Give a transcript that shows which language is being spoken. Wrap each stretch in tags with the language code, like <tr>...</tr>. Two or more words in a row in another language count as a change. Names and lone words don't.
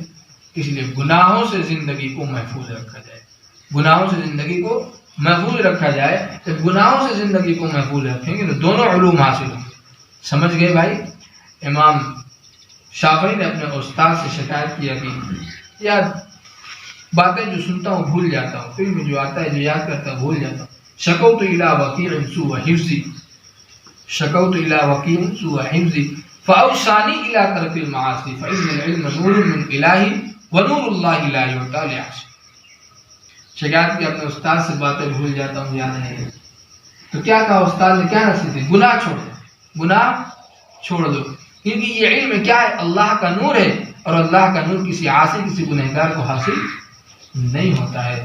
<ur>اس لیے گناہوں سے زندگی کو محفوظ رکھا جائے، گناہوں سے زندگی کو محفوظ رکھا جائے. جب گناہوں سے زندگی کو محفوظ رکھیں گے تو دونوں علوم حاصل ہوں گے. سمجھ گئے بھائی؟ امام شافعی نے اپنے استاد سے شکایت کیا کہ یار باتیں جو سنتا ہوں بھول جاتا ہوں، علم جو آتا ہے جو یاد کرتا ہوں بھول جاتا ہوں.</ur> <ar>شکوت الی وکیع سوء حفظی، شکوت الی وکیع سوء حفظی فاوصانی الی ترک المعاصی فان العلم نور من الہ ونور اللہ لا یعطی لعاصی.</ar> <ur>شکایت کی اپنے استاد سے باتیں بھول جاتا ہوں، یاد نہیں. تو کیا کہا استاد نے، کیا نصیحت دی؟ گناہ چھوڑ دو، گناہ چھوڑ دو، کیونکہ یہ علم کیا ہے؟ اللہ کا نور ہے، اور اللہ کا نور کسی عاصی کسی گنہگار کو حاصل نہیں ہوتا ہے.</ur>